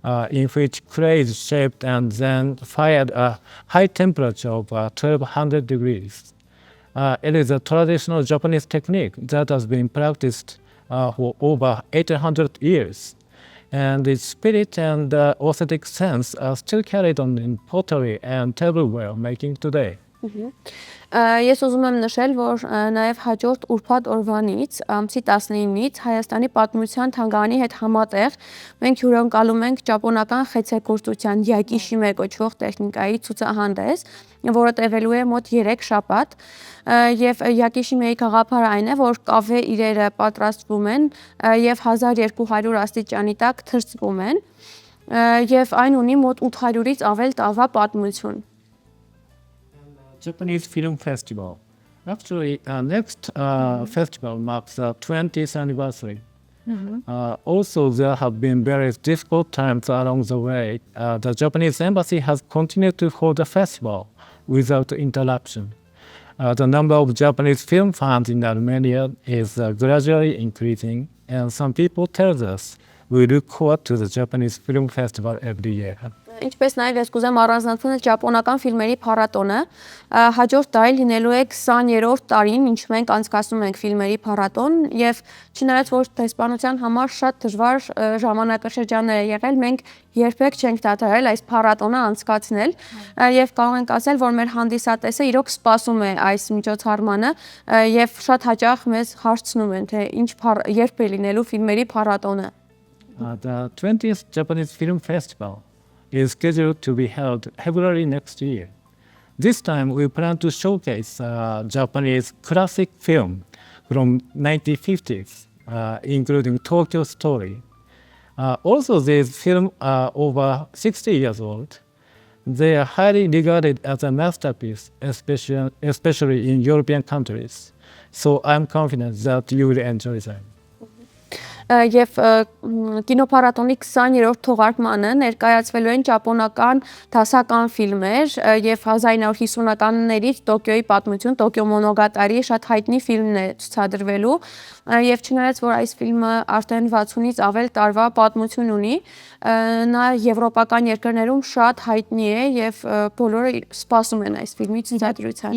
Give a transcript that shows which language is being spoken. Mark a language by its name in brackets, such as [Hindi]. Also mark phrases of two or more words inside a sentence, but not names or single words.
[English] in which clay is shaped and then fired at a high temperature of 1200 degrees. It is a traditional Japanese technique that has been practiced for over 800 years. And its spirit and aesthetic sense are still carried on in pottery and tableware making today. [Armenian] Ես ուզում եմ նշել, որ նաև հաջորդ ուրբաթ օրվանից, ամսի 19-ից Հայաստանի պատմության թանգարանի հետ համատեղ մենք հյուրընկալում ենք ճապոնական խեցեգործության յակիշիմե կոչվող տեխնիկայի ցուցահանդես, որը տևելու է մոտ 3 շաբաթ, եւ յակիշիմեի գաղափարը այն է, որ կավե իրերը պատրաստվում են եւ 1200 աստիճանի տակ թրծվում են եւ այն ունի մոտ 800-ից ավել տարվա պատմություն. [English] Japanese Film Festival. Actually, next festival marks the 20th anniversary. Also, there have been various difficult times along the way. The Japanese embassy has continued to hold the festival without interruption. The number of Japanese film fans in Armenia is gradually increasing, and some people tell us we look forward to the Japanese Film Festival every year. [Armenian] Ինչպես նաև ես կուզեմ առանձնացնել ճապոնական ֆիլմերի փառատոնը, հաջորդ տարի լինելու է 20-րդ տարին, ինչ մենք անցկացնում ենք ֆիլմերի փառատոն, եւ չնայած որ դեսպանության համար շատ դժվար ժամանակաշրջաններ է եղել, մենք երբեք չենք դադարել այս փառատոնը անցկացնել, եւ կարող ենք ասել, որ մեր հանդիսատեսը իրոք սպասում է այս միջոցառմանը եւ շատ հաճախ մեզ հարցնում են, թե երբ է լինելու ֆիլմերի փառատոնը. [English] The 20th Japanese Film Festival is scheduled to be held February next year. This time we plan to showcase Japanese classic film from 1950s, including Tokyo Story. Also, these films are over 60 years old. They are highly regarded as a masterpiece, especially in European countries. So I'm confident that you will enjoy them. [Armenian] Եվ կինոփառատոնի 20-րդ թողարկմանը ներկայացվելու են ճապոնական դասական ֆիլմեր եւ 1950-ականներից Տոկիոյի պատմություն, Տոկիո Մոնոգատարի շատ հայտնի ֆիլմն է ցուցադրվելու եւ չնայած որ այս ֆիլմը արդեն 60-ից ավել տարվա պատմություն ունի, նա եվրոպական երկրներում շատ հայտնի է եւ բոլորը սպասում են այս ֆիլմի ցուցադրությանը.